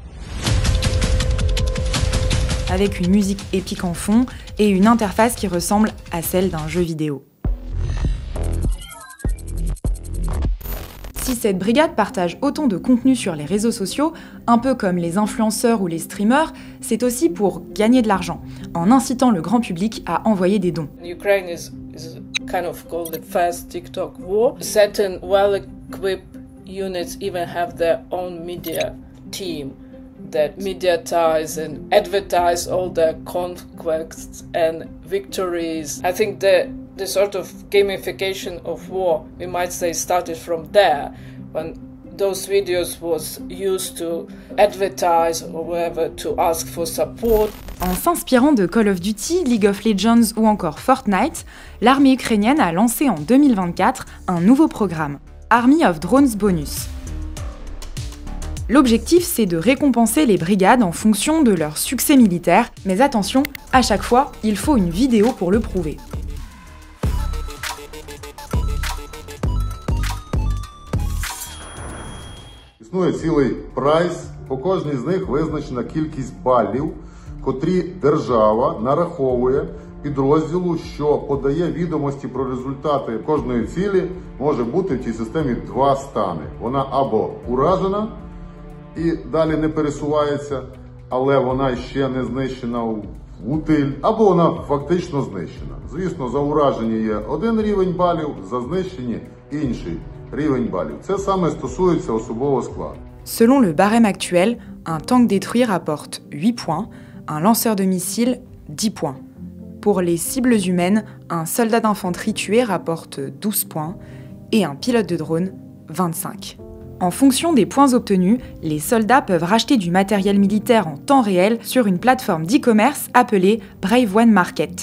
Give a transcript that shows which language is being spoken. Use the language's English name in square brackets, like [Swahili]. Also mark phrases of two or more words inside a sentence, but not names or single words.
[French] Avec une musique épique en fond et une interface qui ressemble à celle d'un jeu vidéo. Si cette brigade partage autant de contenu sur les réseaux sociaux, un peu comme les influenceurs ou les streamers, c'est aussi pour gagner de l'argent, en incitant le grand public à envoyer des dons. [English] Ukraine is kind of called the first TikTok war. Certain well-equipped units even have their own media team that mediatize and advertise all their conquests and victories. I think the sort of gamification of war, we might say, started from there, when those videos was used to advertise or whatever, to ask for support. [French] En s'inspirant de Call of Duty, League of Legends ou encore Fortnite, l'armée ukrainienne a lancé en 2024 un nouveau programme, Army of Drones Bonus. L'objectif, c'est de récompenser les brigades en fonction de leur succès militaire, mais attention, à chaque fois, il faut une vidéo pour le prouver. [Ukrainian] Існує цілий прайс, по кожній з них визначена кількість балів, котрі держава нараховує підрозділу, що подає відомості про результати кожної цілі, може бути в цій системі два стани. Вона або уражена і далі не пересувається, але вона ще не знищена в утиль, або вона фактично знищена. Звісно, за уражені є один рівень балів, за знищені інший рівень балів. Це саме стосується особового складу. [French] Selon le barème actuel, un tank détruit rapporte 8 points, un lanceur de missiles 10 points. Pour les cibles humaines, un soldat d'infanterie tué rapporte 12 points et un pilote de drone 25. En fonction des points obtenus, les soldats peuvent racheter du matériel militaire en temps réel sur une plateforme d'e-commerce appelée Brave One Market.